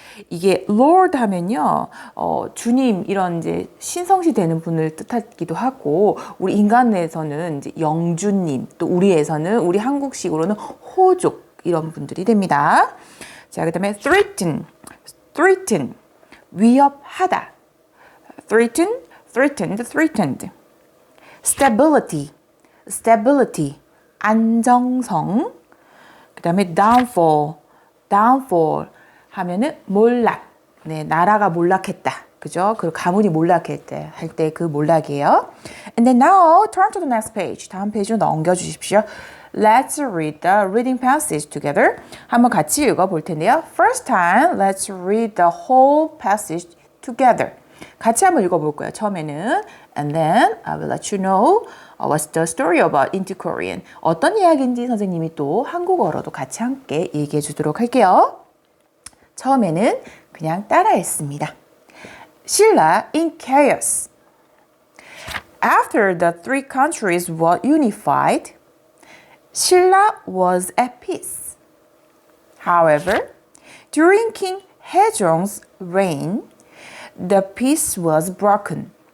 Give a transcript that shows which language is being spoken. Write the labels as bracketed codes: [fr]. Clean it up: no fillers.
[ko] 이게 Lord 하면요, 주님 이런 이제 신성시 되는 분을 뜻하기도 하고, 우리 인간에서는 이제 영주님, 또 우리 한국식으로는 호족 이런 분들이 됩니다. 자, 그다음에 threaten, threaten, 위협하다. threaten, threatened, threatened. stability, stability, 안정성. 그다음에 downfall, downfall. 하면은 몰락. 네, 나라가 몰락했다. 그죠? 그 가문이 몰락했대 할 때 그 몰락이에요. [en] And then now turn to the next page. [ko] 다음 페이지로 넘겨 주십시오. [en] Let's read the reading passage together. [ko] 한번 같이 읽어 볼 텐데요. [en] First time, let's read the whole passage together. [ko] 같이 한번 읽어 볼 거예요. 처음에는 [en] and then I will let you know what's the story about into Korean. [ko] 어떤 이야기인지 선생님이 또 한국어로도 같이 함께 얘기해 주도록 할게요. 처음에는 그냥 따라했습니다. [en] Sheila in chaos. After the three countries were unified, Sheila was at peace. However, during King Haejong's reign, the peace was broken.